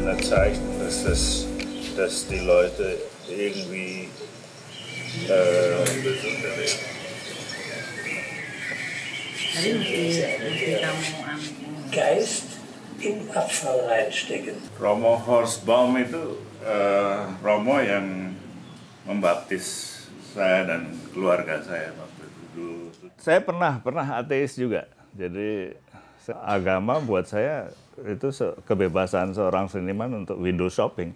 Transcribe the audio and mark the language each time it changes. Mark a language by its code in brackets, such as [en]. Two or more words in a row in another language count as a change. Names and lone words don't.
[de] gezeigt, dass die Leute irgendwie Geist in Abfall reinstecken. [id] Romo Horsbaum itu Romo yang membaptis saya dan keluarga saya waktu itu dulu. Saya pernah ateis juga. Jadi agama buat saya itu kebebasan seorang seniman untuk [en] window shopping.